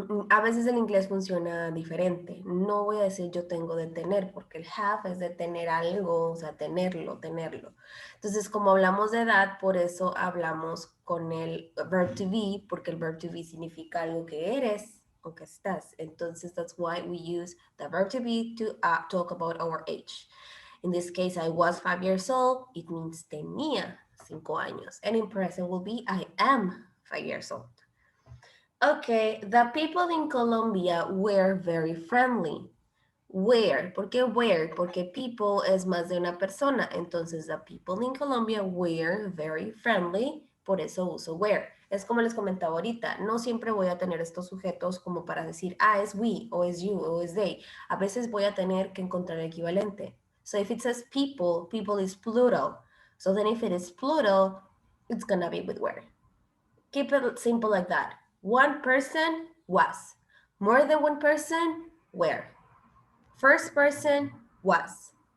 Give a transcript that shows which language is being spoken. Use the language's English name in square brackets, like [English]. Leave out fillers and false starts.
[Spanish] A veces el inglés funciona diferente. No voy a decir yo tengo de tener, porque el have es de tener algo, o sea, tenerlo, tenerlo. Entonces, como hablamos de edad, por eso hablamos con el verb to be, porque el verb to be significa algo que eres o que estás. [English] Entonces, that's why we use the verb to be to talk about our age. In this case, I was 5 years old. It means [Spanish] tenía 5 años. [English] And in present will be I am 5 years old. Okay, the people in Colombia were very friendly. [Spanish] Were, ¿por qué were? Porque people es más de una persona. [English] Entonces, the people in Colombia were very friendly. [Spanish] Por eso uso were. Es como les comentaba ahorita, no siempre voy a tener estos sujetos como para decir, es we, o es you, o es they. A veces voy a tener que encontrar el equivalente. [English] So if it says people, people is plural. So then if it is plural, it's gonna be with were. Keep it simple like that. One person was. More than one person were. First person was.